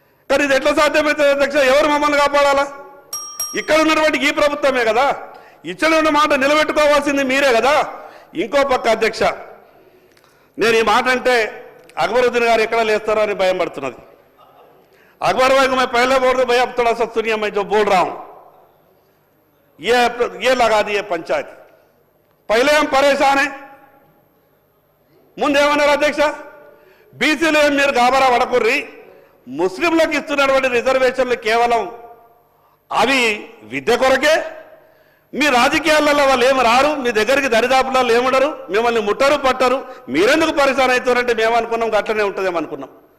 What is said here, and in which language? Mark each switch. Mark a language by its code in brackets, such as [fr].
[te] కానీ ఇది ఎట్లా సాధ్యమవుతుంది అధ్యక్ష? ఎవరు మమ్మల్ని కాపాడాలా? ఇక్కడ ఉన్నటువంటి ఈ ప్రభుత్వమే కదా, ఇచ్చిన మాట నిలబెట్టుకోవాల్సింది మీరే కదా. ఇంకో పక్క అధ్యక్ష, నేను ఈ మాట అంటే अकबरुद्दीन गाరు ఎక్కడ లేస్తారో అని భయం పడుతున్నది. [hi] अकबर भाई को मैं पहले बोल दूं, भैया थोड़ा सा सुनिए, मैं जो बोल रहा हूं ये लगा दिए पंचायत, पहले हम परेशान हैं. [te] ముందేమన్నారు అధ్యక్ష? బీసీలు మీరు గాబరా పడకుర్రి, ముస్లింలకు ఇస్తున్నటువంటి రిజర్వేషన్లు కేవలం అవి విద్య కొరకే, మీ రాజకీయాలలో వాళ్ళు ఏమి రారు, మీ దగ్గరికి దరిదాపులలో ఏముండరు, మిమ్మల్ని ముట్టరు పట్టరు, మీరెందుకు పరిశాన్ అవుతారంటే మేము అనుకున్నాం అట్లనే ఉంటుందేమో అనుకున్నాం.